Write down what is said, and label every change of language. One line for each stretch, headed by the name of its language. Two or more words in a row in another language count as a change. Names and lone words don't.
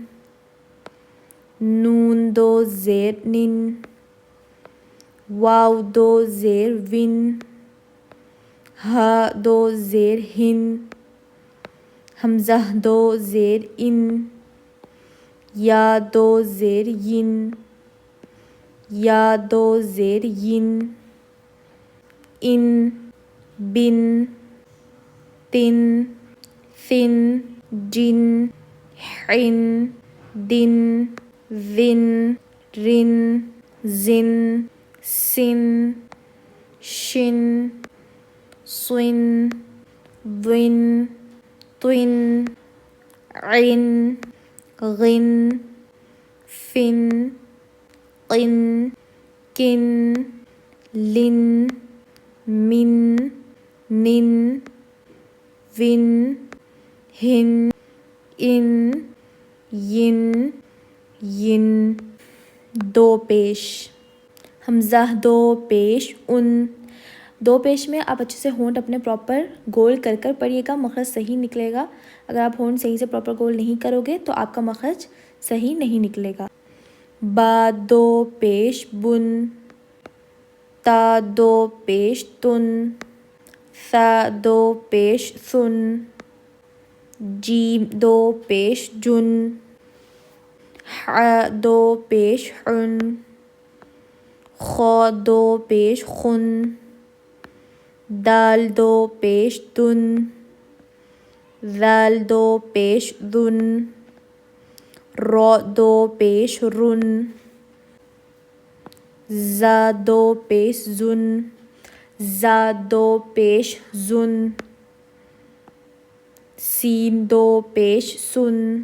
Urdu: نون دو زیر نن، واو دو زیر ون، ہا دو زیر ہن، حمزہ دو زیر ان، یا دو زیر ین، یا دو زیر ین، ان، بن، تن، ثن، جن، حن، دن، ذن، رن، زن، سن، شن، صن، ضن، طن، عن، غن، فن، قن، کن، لن، من، نن، ون، ہن، ان، ین، ین، دو پیش، حمزہ دو پیش ان، دو پیش میں آپ اچھے سے ہونٹ اپنے پراپر گول کر کر پڑھیے گا، مخرج صحیح نکلے گا. اگر آپ ہونٹ صحیح سے پراپر گول نہیں کرو گے تو آپ کا مخرج صحیح نہیں نکلے گا. با دو پیش بن، تا دو پیش تن، ثا دو پیش ثن، جیم دو پیش جن، حا دو پیش حن، خا دو پیش خن، دال دو پیش دن، ذال دو پیش ذن، را دو پیش رن، زا دو پیش زن، زا دو پیش زن، سین دو پیش سن،